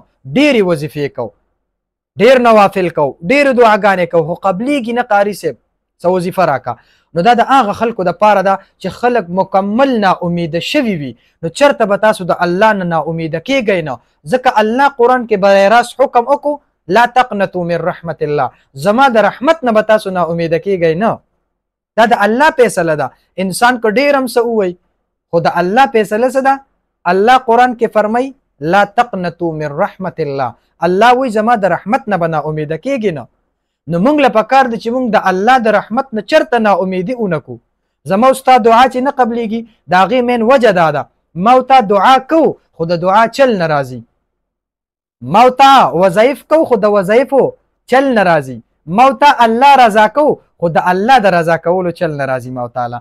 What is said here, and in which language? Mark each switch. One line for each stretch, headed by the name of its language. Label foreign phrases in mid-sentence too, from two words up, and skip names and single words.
Pashto: ډیرې وظیفې کوو، ډیر نوافل کو، ډیر دعاګانې کو، خو قبليږي نه قاری صاحب څه وظیفه راکا. نو دا د هغه خلکو د پاره ده چې خلک مکمل نا امیده شوي وي. نو چرته به تاسو د الله نه نا امیده کیږئ نه، ځکه الله قرآن کې برای راست حکم وکړو
Arabic: لا تقنطوا من رحمت الله،
Pashto: زما د رحمت نه به تاسو نا امیده کیږئ نه. دا د الله فیصله ده. انسان که ډیر هم څه ووایي خو د الله فیصله څه ده؟ الله قرآن کې فرمای
Arabic: لا تقنطوا من رحمت الله،
Pashto: الله وی زما د رحمت نه به نا امیده کیږي نه. نو موږ له پکار دی چې موږ د الله د رحمت نه چرته نا امیدي اونکو. زما ستا دعا چې نه قبليږي د هغې مین وجه دا ده ما او تا دعا کو خو د دعا چل نه راځي، ما او تا وظایف کو خو د وظایفو چل نه راځي، ما او تا الله رضا کو خو د الله د رضا کولو چل نه راځي ما او تعالی.